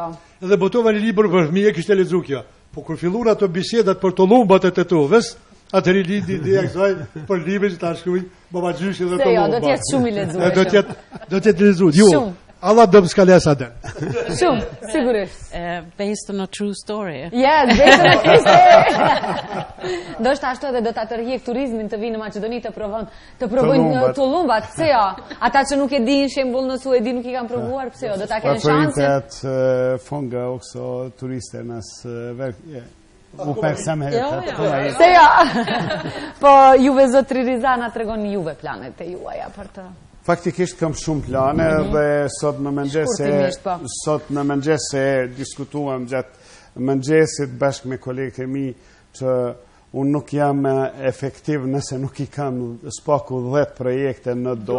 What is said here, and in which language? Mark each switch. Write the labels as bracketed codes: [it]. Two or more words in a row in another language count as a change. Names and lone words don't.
[sq] Edhe botova një libër për fëmijë, kishte lexuar kjo. Po kur filluan ato bisedat për të lumbat e tetovës, atëri lindi ideja kësaj për librin që ta shkruaj babagjyshi dhe të lumbat. Do të jetë shumë i lexuar. Do të jetë lexuar. Jo. Allah do të skalesa den. Shumë, sigurisht. [en] Based on a true story. Yes, based on a true story. [sq] Do të ashtu edhe do ta tërhiq turizmin të vinë në Maqedoni të provojnë të lumbat. Pse jo? Ata që nuk e dinë shembull në Suedi nuk i kanë provuar, pse jo? Do ta kenë shansin. [sv] Att fånga också turisternas uppmärksamhet. [sq] Se ja. Po juve zotri Rizah na tregon juve planet e juaja për të. Faktikisht kam shumë plane dhe sot në mëngjes diskutuam gjatë mëngjesit bashkë me kolegët e mi që unë nuk jam efektiv nëse nuk i kam spaku 10 projekte në dorë.